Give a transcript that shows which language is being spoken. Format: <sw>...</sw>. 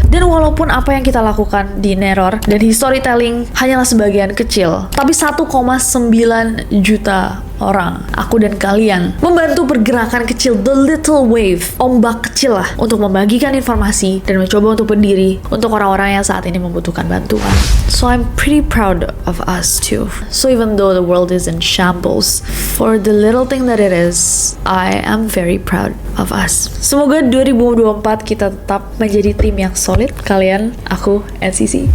<id>Dan walaupun apa yang kita lakukan di Neror dan storytelling hanyalah sebagian kecil, tapi 1,9 juta orang, aku dan kalian, membantu pergerakan kecil,</id> <en>the little wave,</en> <id>ombak kecil lah, untuk membagikan informasi dan mencoba untuk berdiri untuk orang-orang yang saat ini membutuhkan bantuan.</id> <en>So I'm pretty proud of us too. So even though the world is in shambles, for the little thing that it is, I am very proud of us.</en> <id>Semoga 2024 kita tetap menjadi tim yang solid, kalian, aku, NCC.</id>